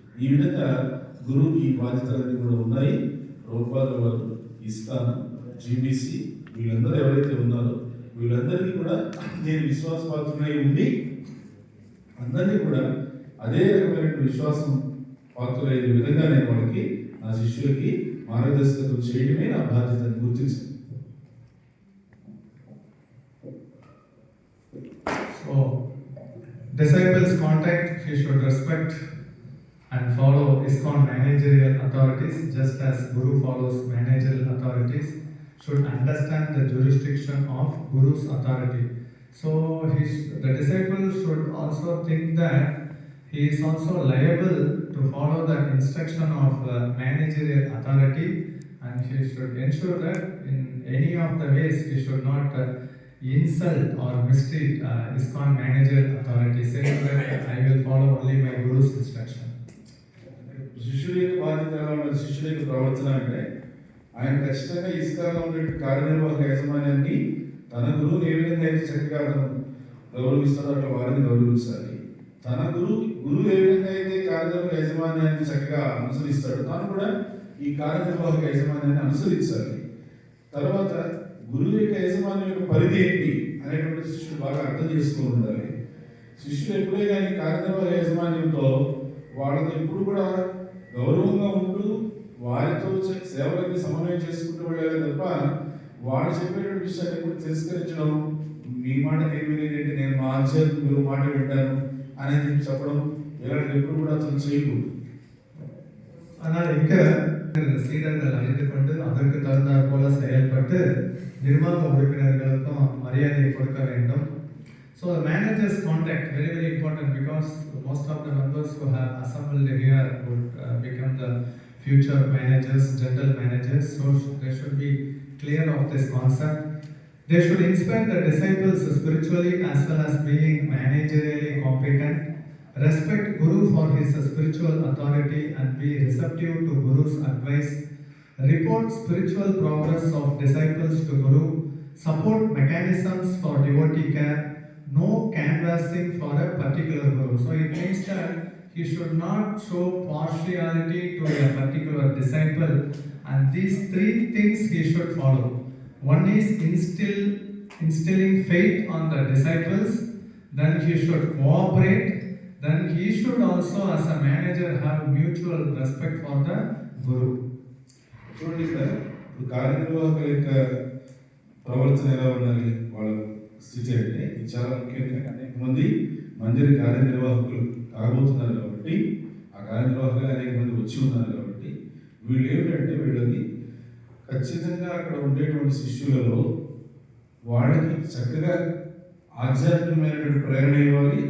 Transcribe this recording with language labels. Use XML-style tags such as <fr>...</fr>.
<te>ఈ విధంగా గురువు ఈ బాధ్యతలన్నీ కూడా ఉన్నాయి. ప్రభుపాదుల వారు, ఇస్కాన్, జీబీసీ వీళ్ళందరూ ఎవరైతే ఉన్నారో వీళ్ళందరికీ కూడా నేను విశ్వాసపాత్రులై ఉండి అందరినీ కూడా అదే రకమైన విశ్వాసం పాత్రులైన విధంగా నేను వాళ్ళకి, నా శిష్యులకి మార్గదర్శకత్వం చేయడమే నా బాధ్యతని గుర్తించింది.</te> <en>So, disciples contact, he should respect and follow ISKCON managerial authorities just as Guru follows managerial authorities, should understand the jurisdiction of Guru's authority. So the disciple should also think that he is also liable to follow the instruction of managerial authority, and he should ensure that in any of the ways he should not insult or mistreat ISKCON manager authority, saying that I will follow only my Guru's instruction.</en> <te>శిష్యుడి యొక్క బాధ్యత ఎలా ఉన్నది, శిష్యుడి యొక్క ప్రవర్తన అంటే ఆయన ఖచ్చితంగా ఇస్కాన్లో ఉండే కార్యనిర్వాహక యాజమాన్యాన్ని తన గురువుని ఏ విధంగా అయితే చక్కగా గౌరవిస్తారో అట్లా వారిని గౌరవించాలి. తన గురువు ఏ విధంగా అయితే కార్యనిర్వాహక యాజమాన్యాన్ని చక్కగా అనుసరిస్తాడు, తాను కూడా ఈ కార్యనిర్వాహక యాజమాన్యాన్ని అనుసరించాలి. తర్వాత గురువు యొక్క యాజమాన్యం యొక్క పరిధి ఏంటి అనేటువంటి శిష్యుడు బాగా అర్థం చేసుకుని ఉండాలి. శిష్యుడు ఎప్పుడే కానీ కార్యనిర్వాహక యాజమాన్యంతో వాళ్ళతో ఎప్పుడు కూడా గౌరవంగా ఉంటూ వారితో సేవలకి సమన్వయం చేసుకుంటూ వెళ్ళాలి తప్ప వాడు చెప్పేటువంటి విషయాన్ని ఎప్పుడు తిరస్కరించడం, మీ మాట నేను వినేది, నేను మా ఆధ్యాత్మిక గురువు మాట వింటాను అనేది చెప్పడం ఇలాంటి ఎప్పుడు కూడా అతను చేయకూడదు.</te> <ta>ஆனால் இங்க சீடர்கள் அறிந்து கொண்டு அதற்கு தகுந்தாற் போல செயல்பட்டு நிர்வாக உறுப்பினர்களுக்கும் மரியாதை கொடுக்க வேண்டும்.</ta> <en>So the manager's contact very very important, because most of the members who have assembled here would become the future managers, general managers. So they should be clear of this concept. They should inspire the disciples spiritually as well as being managerially competent. Respect Guru for his spiritual authority and be receptive to Guru's advice. Report spiritual progress of disciples to Guru. Support mechanisms for devotee care. No canvassing for a particular Guru. So it means that he should not show partiality to a particular disciple, and these three things he should follow. One is instilling faith on the disciples, then he should cooperate, then he should also as a manager have mutual respect for the Guru.</en> <te>చూడండి sir, ఇప్పుడు కార్యనిర్వాహకుల యొక్క ప్రవర్తన ఎలా ఉండాలి, వాళ్ళ స్థితి అంటే ఇది చాలా ముఖ్యంగా అనేక మంది మందిర కార్యనిర్వాహకులు కాబోతున్నారు కాబట్టి, ఆ కార్యనిర్వాహకులు అనేక మంది వచ్చి ఉన్నారు కాబట్టి వీళ్ళు ఏమిటంటే వీళ్ళని ఖచ్చితంగా అక్కడ ఉండేటువంటి శిష్యులలో వాళ్ళకి చక్కగా ఆధ్యాత్మికమైనటువంటి ప్రేరణ ఇవ్వాలి.</te>